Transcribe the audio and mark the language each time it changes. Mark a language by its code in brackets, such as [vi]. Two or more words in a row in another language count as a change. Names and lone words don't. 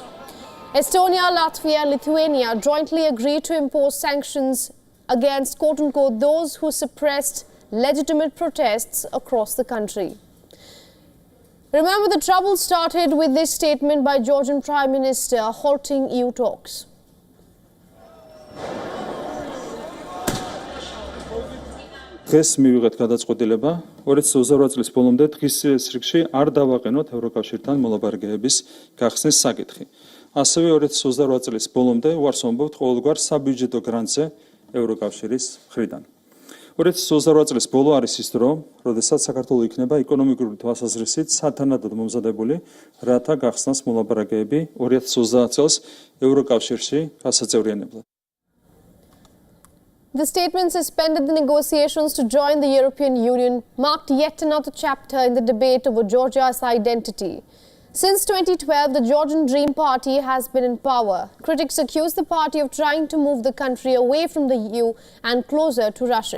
[en] Estonia, Latvia and Lithuania jointly agreed to impose sanctions against quote-unquote those who suppressed legitimate protests across the country. Remember, the trouble started with this statement by Georgian Prime Minister halting EU talks. [ka] დღეს მივიღეთ გადაწყვეტილება 2028 წლის ბოლომდე დღის რიგში არ დავაყენოთ ევროკავშირთან მოლაპარაკებების გახსნის საკითხი. ასევე 2028 წლის ბოლომდე უარს ვამბობთ ყოველგვარ საბიუჯეტო გრანტზე ევროკავშირის მხრიდან. 2028 წლის ბოლო არის ის დრო, როდესაც საქართველო იქნება ეკონომიკური თვალსაზრისით სათანადოდ მომზადებული, რათა გახსნას მოლაპარაკებები 2030 წელს ევროკავშირში გასაწევრიანებლად. [en] The statement suspended the negotiations to join the European Union, marked yet another chapter in the debate over Georgia's identity. Since 2012, the Georgian Dream Party has been in power. Critics accuse the party of trying to move the country away from the EU and closer to Russia.